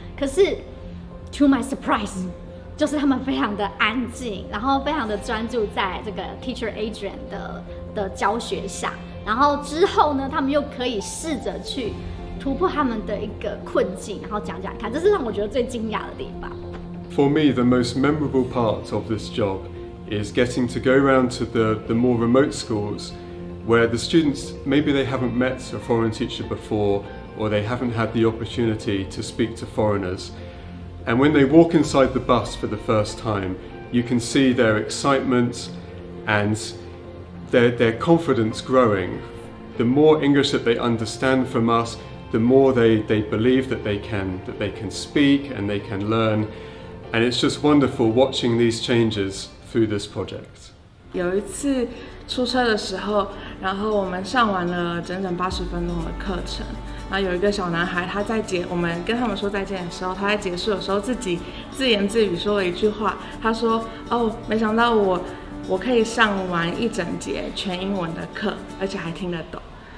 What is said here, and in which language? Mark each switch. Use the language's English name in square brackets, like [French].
[Chinese] 可是 ， [English] to my surprise， [Chinese] 就是他们非常的安静，然后非常的专注在这个 Teacher Adrian 的教学上。然后之后呢，他们又可以试着去突破他们的一个困境，然后讲讲看，这是让我觉得最惊讶的地方。 [English] For me, the most memorable part of this job is getting to go around to the more remote schools where the students, maybe they haven't met a foreign teacher before or they haven't had the opportunity to speak to foreigners. And when they walk inside the bus for the first time, you can see their excitement and their confidence growing. The more English that they understand from us, the more they believe that they can speak and they can learn. And it's just wonderful watching these changes through this project. [Chinese] 有一次出车的时候，然后我们上完了整整80分钟的课程。然后有一个小男孩，我们跟他们说再见的时候，他在结束的时候自己自言自语说了一句话。他说：“哦，没想到我可以上完一整节全英文的课，而且还听得懂。”